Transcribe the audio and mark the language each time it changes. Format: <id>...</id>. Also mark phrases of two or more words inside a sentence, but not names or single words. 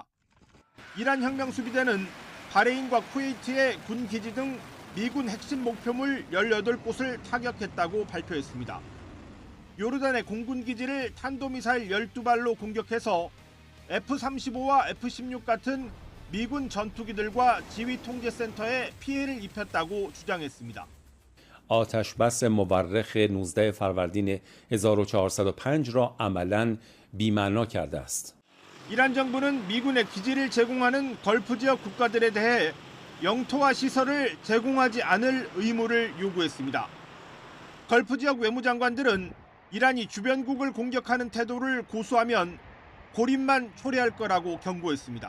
<ko>이란 혁명수비대는 바레인과 쿠웨이트의 군기지 등 미군 핵심 목표물 18곳을 타격했다고 발표했습니다. 요르단의 공군기지를 탄도미사일 12발로 공격해서 F-35와 F-16 같은 미군 전투기들과 지휘통제센터에 피해를 입혔다고 주장했습니다.</ko> <fa>آتش بس مورخ 19 فروردین 1405 را عملاً بی‌معنا کرده است.</fa> <ko>이란 정부는 미군의 기지를 제공하는 걸프 지역 국가들에 대해 영토와 시설을 제공하지 않을 의무를 요구했습니다. 걸프 지역 외무장관들은 이란이 주변국을 공격하는 태도를 고수하면 고립만 초래할 거라고 경고했습니다.</ko>